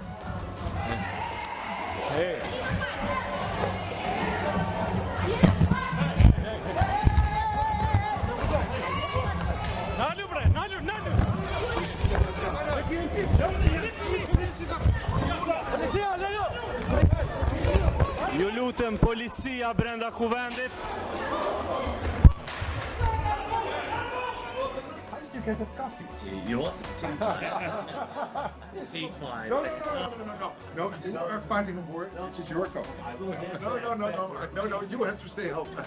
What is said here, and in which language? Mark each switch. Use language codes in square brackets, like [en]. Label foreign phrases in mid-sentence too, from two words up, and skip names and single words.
[sq] Nalu bre, nalu. Ju lutem, policia brenda kuvendit. [en] Get a coffee. You want tea time? Tea time. No, you are fighting a war. This is your coffee. No, you have to stay home.